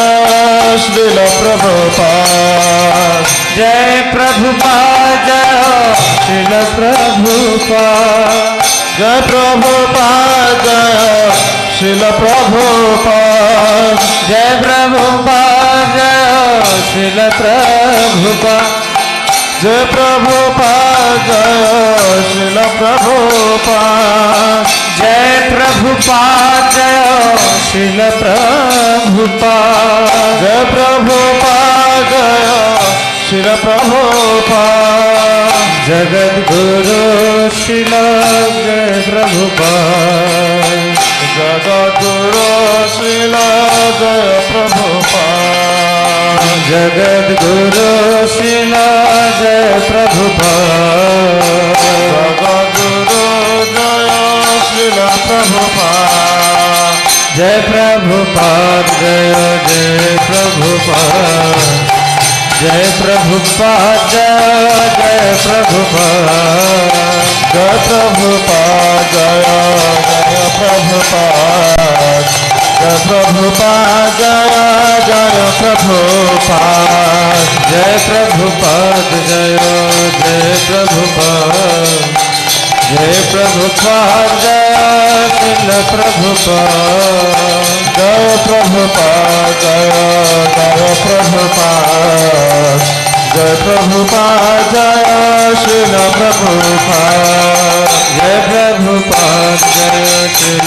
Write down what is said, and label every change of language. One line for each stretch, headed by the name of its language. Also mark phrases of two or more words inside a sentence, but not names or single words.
Hindi: Srila Prabhupada Jai Prabhupada Srila Prabhupada Jai Prabhupada Srila Prabhupada Jai Prabhupada Srila Prabhupada Jai Prabhupada Srila Prabhupada Jai Prabhupada Srila Prabhupada Jai Prabhupada Srila Prabhupada Jagat Guru Srila Jai Prabhupada Jagat Guru Srila Jai Prabhupada Jagat Guru Srila Jai Prabhupada Jagat Guru Jaya Srila Prabhupada Jai Prabhupada Jai Prabhupada Jai Prabhupada Jai Prabhupada Jai Prabhupada Jai Prabhupada Jai Prabhupada Jai प्रभुपाद जय प्रभुपाद जय प्रभुपाद जय प्रभुपाद जय श्रील प्रभुपाद जय प्रभुपाद जय प्रभुपाद जय प्रभुपाद जय श्रील प्रभुपाद जय प्रभुपाद जय श्रील